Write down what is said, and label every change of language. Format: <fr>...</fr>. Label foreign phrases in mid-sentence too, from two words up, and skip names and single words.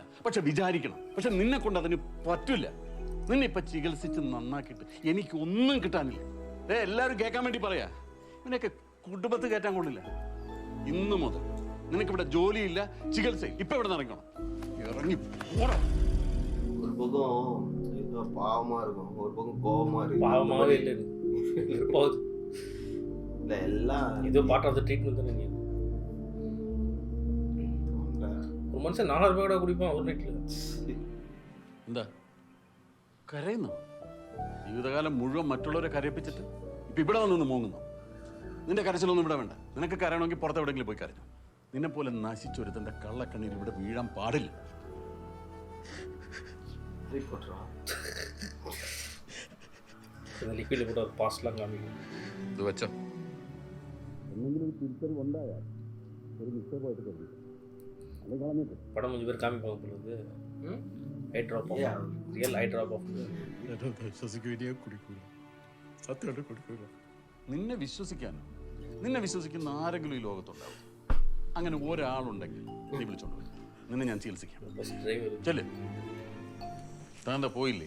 <ml>പക്ഷെ വിചാരിക്കണം. പക്ഷെ നിന്നെ കൊണ്ട് അതിന് പറ്റില്ല. നിന്നെ ഇപ്പൊ ചികിത്സിച്ച് നന്നാക്കിയിട്ട് എനിക്കൊന്നും കിട്ടാനില്ല. എല്ലാവരും കേൾക്കാൻ വേണ്ടി പറയാ. ഇവനൊക്കെ കുടുംബത്ത് കയറ്റാൻ കൊള്ളില്ല. ഇന്നു മുതൽ നിനക്കിവിടെ ജോലിയില്ല, ചികിത്സയില്ല. ഇപ്പൊ ഇവിടെ ഇറങ്ങണം. ഇറങ്ങി പോണം.</ml> <ta>ஒரு பக்கம் பாவமா இருக்கும், ஒரு பக்கம் கோபமா இருக்கு. பாவமாவே இல்லை போகுது. இல்ல எல்லாம் இது</ta> <en>part of the treatment</en> <ta>தானே.</ta> <ml>நீ ഒരു മനുഷ്യൻ 4000 രൂപ കുടിപ്പാൻ ഒരു നൈറ്റിൽ. എന്താ കരയുന്നു? ജീവിതകാലം മുഴുവൻ മറ്റുള്ളവരെ കരയിപ്പിച്ചിട്ട് ഇപ്പൊ ഇവിടെ വന്നൊന്ന് മൂങ്ങുന്നു. നിന്റെ കരച്ചിലൊന്നും ഇവിടെ വേണ്ട. നിനക്ക് കരയണമെങ്കിൽ പുറത്ത് എവിടെയെങ്കിലും പോയി കരഞ്ഞു. നിന്നെ പോലെ നശിച്ചൊരുത്തന്റെ കള്ളക്കണ്ണീർ ഇവിടെ വീഴാൻ പാടില്ല. ലിക്വിഡിൽ കൂടെ പാസ്റ്റെല്ലാം കാണിക്കും. ഇത് വെച്ചോ. എന്തെങ്കിലും ഒരു തിരിച്ചറിവുണ്ടായാൽ ഒരു നിശ്ചയമായിട്ട് കരുതി</ml> <ta>படம் கொஞ்சம் பேர் காமிப்பாங்க பொழுது</ta> <en>eye drop of real eye drop of</en> <ml>നിന്നെ വിശ്വസിക്കാനോ? നിന്നെ വിശ്വസിക്കുന്ന ആരെങ്കിലും ഈ ലോകത്തുണ്ടാവും. അങ്ങനെ ഒരാളുണ്ടെങ്കിൽ നീ വിളിച്ചോണ്ട് വരും. നിന്നെ ഞാൻ ചികിത്സിക്കാം. ചെല്ലേ. താന്താ പോയില്ലേ?</ml>